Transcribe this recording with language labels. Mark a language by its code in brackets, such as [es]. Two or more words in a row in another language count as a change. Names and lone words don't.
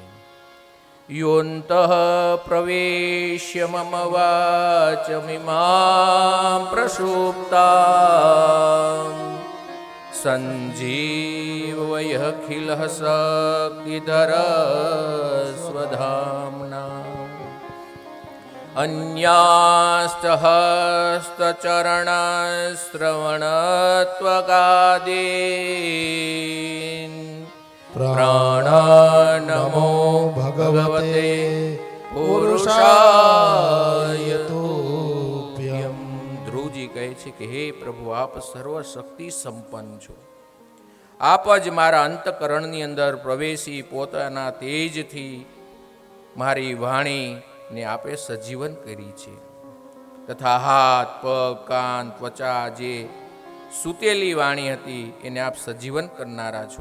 [sa] યોંતઃ પ્રવેશ્ય મમ વાચમિમાં પ્રસુપ્તાં સંજીવયઃખિલઃ શક્તિધર સ્વધામ્ના अन्याश्च हस्तचरणश्रवणत्वगादीन् प्राणनमो भगवते पुरुषाय [gu] છે કે હે પ્રભુ, આપ સર્વશક્તિ સંપન્ન છો. આપ જ મારા અંતકરણની અંદર પ્રવેશી પોતાના તેજથી મારી વાણીને આપે સજીવન કરી છે, તથા હાથ, પગ, કાન, ત્વચા જે સૂતેલી વાણી હતી એને આપ સજીવન કરનારા છો.